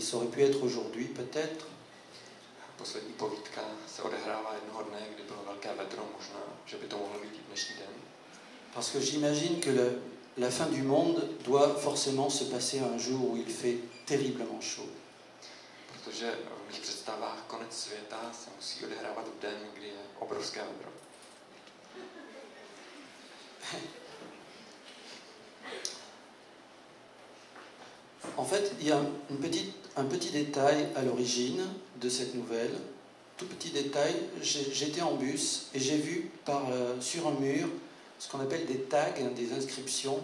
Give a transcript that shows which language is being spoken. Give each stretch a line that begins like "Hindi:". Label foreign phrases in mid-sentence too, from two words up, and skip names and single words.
French: Ça aurait pu être aujourd'hui, peut-être.
Czech: Poslední povídka se odehrává jednoho dne, kdy bylo velké vedro, možná, že by to mohlo být i dnešní den.
French: Parce que j'imagine que la fin du monde doit forcément se passer un jour où il fait terriblement chaud.
Czech: Protože v mých představách konec světa se musí odehrávat v den, kdy je obrovské vedro.
French: En fait, il y a un petit détail à l'origine de cette nouvelle. Tout petit détail, j'étais en bus et j'ai vu sur un mur ce qu'on appelle des tags, des inscriptions.